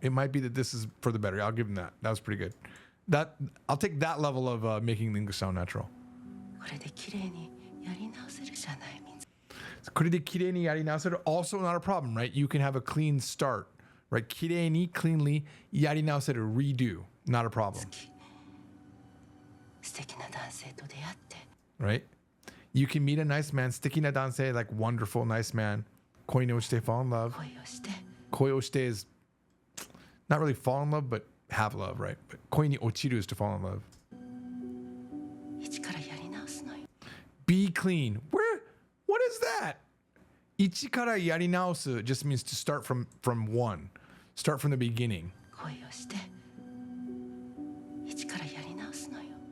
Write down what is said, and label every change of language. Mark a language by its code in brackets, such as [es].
[en] It might be that this is for the better. I'll give him that. That was pretty good. I'll take that level of making the English sound natural. [ja] これで綺麗にやり直せるじゃない。これで綺麗にやり直せる [en] also not a problem, right? You can have a clean start, right? [ja] 綺麗に [en] cleanly [ja] やり直せる [en] redo, not a problem. [ja] 素敵な男性と出会って [en] Right? You can meet a nice man, [ja] 素敵な男性 [en] like wonderful, nice man. [ja] 恋に落ちて [en] fall in love. [ja] 恋をして [en] is not really fall in love, but have love, right? But [ja] 恋に落ちる [en] is to fall in love. [ja] 一からやり直すのよ. [en] Be clean. What is that? [ja] 一からやり直す [en] just means to start from 1. Start from the beginning. [ja] 恋をして一からやり直すのよ.